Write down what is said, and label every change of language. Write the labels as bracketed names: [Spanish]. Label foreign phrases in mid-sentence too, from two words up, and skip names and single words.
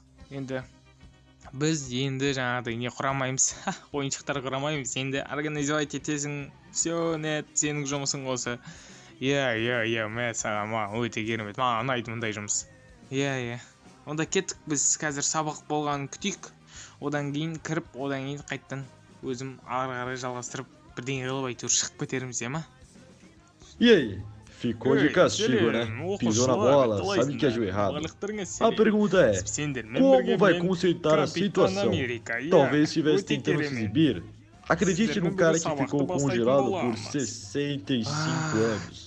[Kazakh] Енді біз енді жаңағыдай не құрамаймыз, ойыншықтар құрамаймыз, енді организовать етесің, [Russian] все, нет, [Kazakh] сенің жұмысың осы. Иә, саған маған өте керемет, маған ұнайды мұндай жұмыс. Иә. Онда кеттік, біз қазір сабақ болғанын күтейік. Одан кейін кіріп, одан кейін қайттан өзім ары жалғастырып, бірдеңе қылып әйтеуір шығып кетеріміз, [Portuguese] E aí, ficou de castigo, né? Pisou na bola, sabe que agiu errado. A pergunta é, como vai consertar a situação? Talvez estivesse tentando se exibir. Acredite num cara que ficou congelado por 65 anos.